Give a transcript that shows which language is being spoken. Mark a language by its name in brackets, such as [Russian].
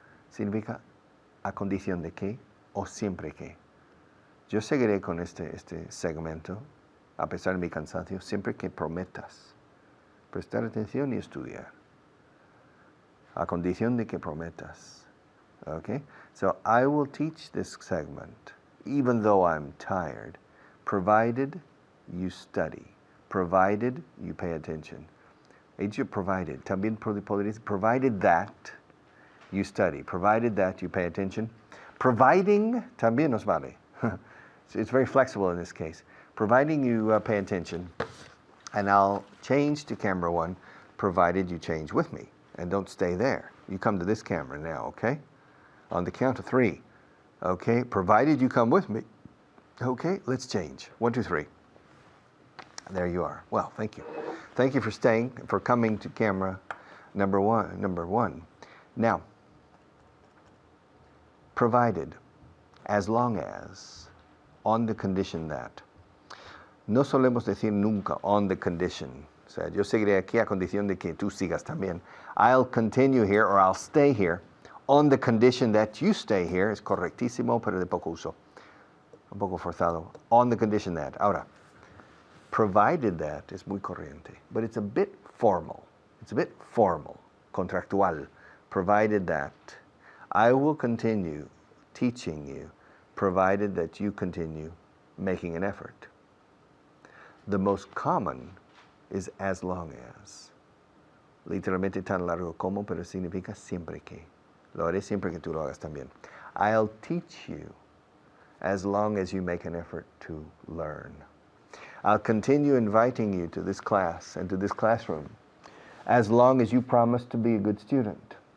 [Spanish] Significa a condición de que o siempre que. Yo seguiré con este segmento, a pesar de mi cansancio, siempre que prometas prestar atención y estudiar. A condición de que prometas. [English] Okay? So I will teach this segment, even though I'm tired, provided you study, provided you pay attention. [Spanish] He dicho provided. También podría decir [English] provided that you study, provided that you pay attention. [Spanish] Providing también nos vale. [English] It's very flexible in this case. Providing you pay attention, and I'll change to camera 1, provided you change with me. And don't stay there. You come to this camera now, okay? On the count of 3. Okay, provided you come with me. Okay, let's change. 1, 2, 3. There you are. Well, thank you. Thank you for coming to camera number one. Now, provided, as long as, on the condition that. [Spanish] No solemos decir nunca [English] on the condition. [Spanish] O sea, yo seguiré aquí a condición de que tú sigas también. [English] I'll continue here or I'll stay here on the condition that you stay here. [Spanish] Es correctísimo, pero de poco uso. Un poco forzado. [English] On the condition that. [Spanish] Ahora, [English] provided that, [Spanish] es muy corriente, [English] but it's a bit formal. It's a bit formal, contractual, provided that I will continue teaching you, provided that you continue making an effort. The most common is as long as. [Spanish] Literalmente tan largo como, pero significa siempre que. Lo haré siempre que tú lo hagas también. [English] I'll teach you as long as you make an effort to learn. I'll continue inviting you to this class and to this classroom as long as you promise to be a good student.